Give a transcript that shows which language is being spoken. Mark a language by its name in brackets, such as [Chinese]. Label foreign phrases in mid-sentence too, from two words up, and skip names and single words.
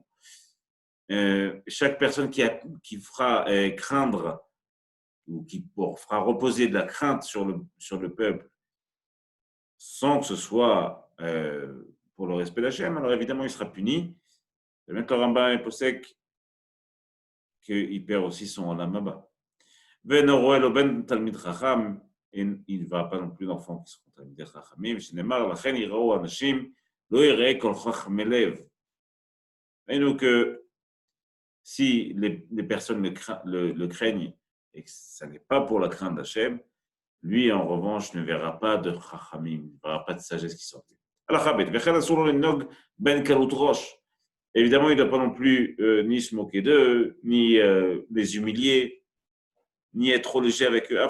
[French] Chaque personne qui fera craindre ou qui fera reposer de la crainte sur le peuple sans que ce soit pour le respect d'Hachem, alors évidemment il sera puni. Et même le Rambam est posek qu'il perd aussi son [Hebrew] עולם הבא. [French] Il ne va pas non plus d'enfants qui seront [Hebrew] תלמידי חכמים, שנאמר, לכן יראו אנשים, לא יראה כל חכמי לב. [French] Et que si les personnes le craignent et que ça n'est pas pour la crainte d'Hachem, lui, en revanche, ne verra pas de Chachamim, ne verra pas de sagesse qui sortit. Évidemment, il ne doit pas non plus ni se moquer d'eux, ni les humilier, ni être trop léger avec eux.